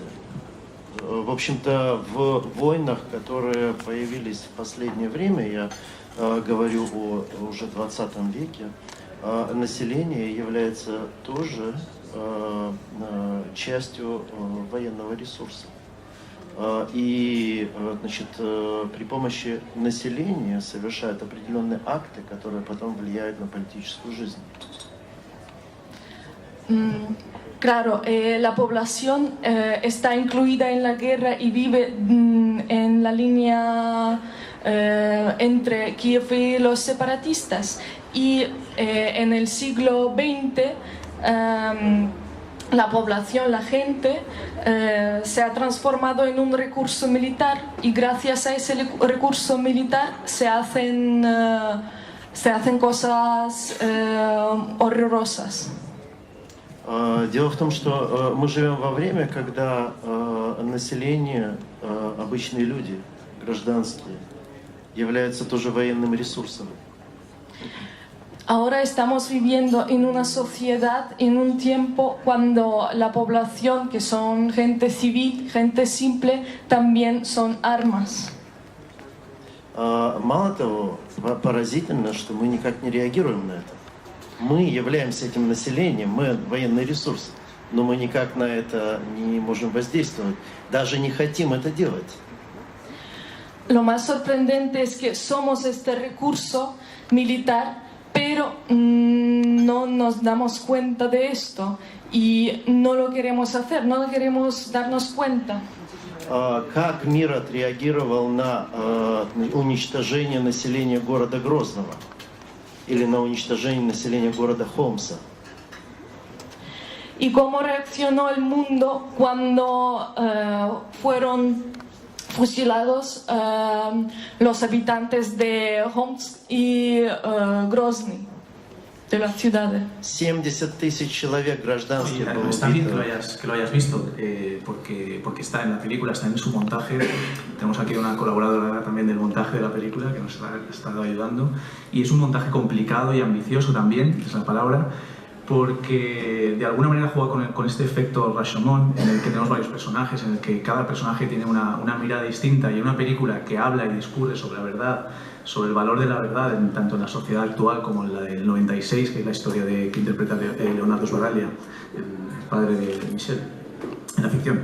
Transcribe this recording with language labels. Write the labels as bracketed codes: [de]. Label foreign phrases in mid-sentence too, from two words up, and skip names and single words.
[ru] В общем-то, в войнах, которые появились в последнее время, я говорю о уже 20 веке, население является тоже частью военного ресурса. И, значит, при помощи населения совершают определенные акты, которые потом влияют на политическую жизнь. [es] Claro, la población está incluida en la guerra y vive en la línea entre Kiev y los separatistas. Y en el siglo XX la población, la gente, se ha transformado en un recurso militar y gracias a ese recurso militar se hacen cosas horrorosas. [ru] Дело в том, что мы живем во время, когда население, обычные люди, гражданские, являются тоже военным ресурсом. [es] Ahora estamos viviendo en una sociedad, en un tiempo cuando la población, que son gente civil, gente simple, también son armas. [ru] Мало того, поразительно, что мы никак не реагируем на это. Мы являемся этим населением, мы военный ресурс, но мы никак на это не можем воздействовать, даже не хотим это делать. [es] Lo más sorprendente es que somos este recurso militar, pero no nos damos cuenta de esto y no lo queremos hacer, no lo queremos darnos cuenta. [ru] Как мир отреагировал на уничтожение населения города Грозного или на уничтожение населения города Хомса? [es] ¿Y cómo reaccionó el mundo cuando fueron fusilados los habitantes de Omsk y Grozny, de las ciudades? [ru] 70 000 человек гражданских было [es] Está bien [ru] убито. [es] que lo hayas visto, porque está en la película, está en su montaje. Tenemos aquí una colaboradora también del montaje de la película que nos ha estado ayudando. Y es un montaje complicado y ambicioso también, es la palabra, porque de alguna manera juega con este efecto Rashomon, en el que tenemos varios personajes, en el que cada personaje tiene una mirada distinta, y una película que habla y discurre sobre la verdad, sobre el valor de la verdad, tanto en la sociedad actual como en la del 96, que es la historia que interpreta Leonardo Sbaraglia, el padre de Michelle, en la ficción.